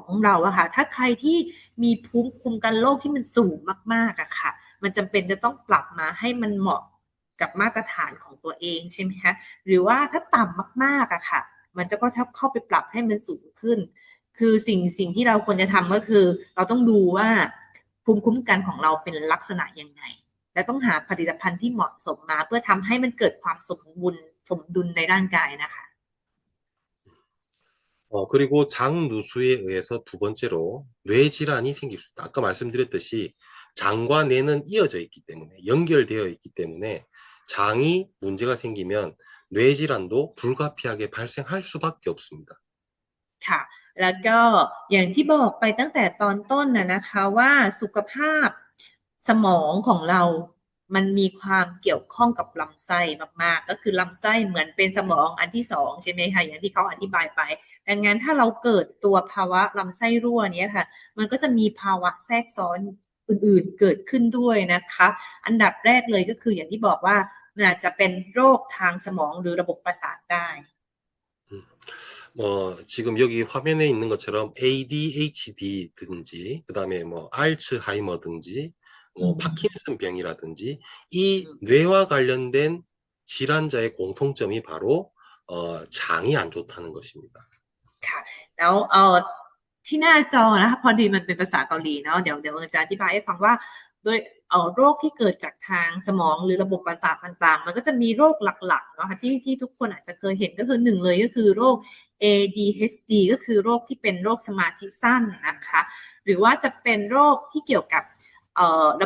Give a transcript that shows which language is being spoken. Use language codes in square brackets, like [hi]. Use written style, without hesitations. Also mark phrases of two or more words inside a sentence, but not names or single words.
[th] เราอะค่ะถ้าใครที่มีภูมิคุ้มกันโรคที่มันสูงมากๆอะค่ะมันจำเป็นจะต้องปรับมาให้มันเหมาะกับมาตรฐานของตัวเองใช่ไหมคะหรือว่าถ้าต่ำมากๆอะค่ะมันจะก็เข้าไปปรับให้มันสูงขึ้นคือสิ่งที่เราควรจะทำก็คือเราต้องดูว่าภูมิคุ้มกันของเราเป็นลักษณะยังไงและต้องหาผลิตภัณฑ์ที่เหมาะสมมาเพื่อทำให้มันเกิดความสมดุลในร่างกายนะคะ [ko] 그리고 장누수에 의해서 두 번째로 뇌질환이 생길 수 있다. 아까 말씀드렸듯이 장과 뇌는 이어져 있기 때문에 연결되어 있기 때문에 장이 문제가 생기면 뇌질환도 불가피하게 발생할 수밖에 없습니다. [th] ค่ะแล้วก็อย่างที่บอกไปตั้งแต่ตอนต้นนะคะว่าสุขภาพสมองของเรามันมีความเกี่ยวข้องกับลำไส้มากๆก็คือลำไส้เหมือนเป็นสมองอันที่สองใช่ไหมคะอย่างที่เขาอธิบายไปดังนั้นถ้าเราเกิดตัวภาวะลำไส้รั่วเนี้ยค่ะมันก็จะมีภาวะแทรกซ้อนอื่นๆเกิดขึ้นด้วยนะคะอันดับแรกเลยก็คืออย่างที่บอกว่ามันอาจจะเป็นโรคทางสมองหรือระบบประสาทได้ [ko] 지금 여기 화면에 있는 것처럼 ADHD든지, 그 다음에 뭐, 알츠하이머든지, 뭐, 파킨슨 병이라든지, 이 뇌와 관련된 질환자의 공통점이 바로, 장이 안 좋다는 것입니다. [th] ค่ะแล้วที่หน้าจอนะคะพอดีมันเป็นภาษาเกาหลีเนาะเดี๋ยวจะอธิบายให้ฟังว่าโดยโรคที่เกิดจากทางสมองหรือระบบประสาทต่างๆมันก็จะมีโรคหลักๆเนาะค่ะที่ทุกคน อาจจะเคยเห็นก็คือหนึ่งเลยก็คือโรค ADHD ก็คือโรคที่เป็นโรคสมาธิสั้นนะคะหรือว่าจะเป็นโรคที่เกี่ยวกับระ